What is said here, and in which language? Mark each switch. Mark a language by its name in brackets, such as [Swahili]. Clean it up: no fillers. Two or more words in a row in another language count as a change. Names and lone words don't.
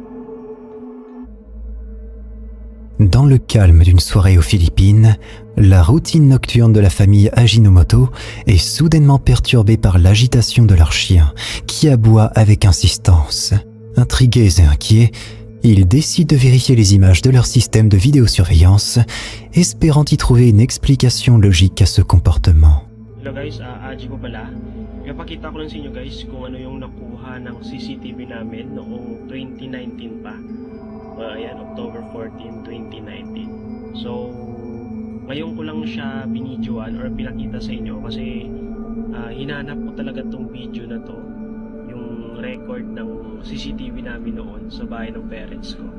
[French] Dans le calme d'une soirée aux Philippines, la routine nocturne de la famille Ajinomoto est soudainement perturbée par l'agitation de leur chien, qui aboie avec insistance. Intrigués et inquiets, ils décident de vérifier les images de leur système de vidéosurveillance, espérant y trouver une explication logique à ce comportement. [English] Hello guys, [Filipino] Aji po pala. Ipapakita ko lang sa inyo guys kung ano yung nakuha ng CCTV namin noong 2019 pa. Ayan, October 14, 2019. So, ngayon ko lang siya binidyoan or pinakita sa inyo kasi hinanap ko talaga tong video na to, yung record ng CCTV namin noon sa bahay ng parents ko.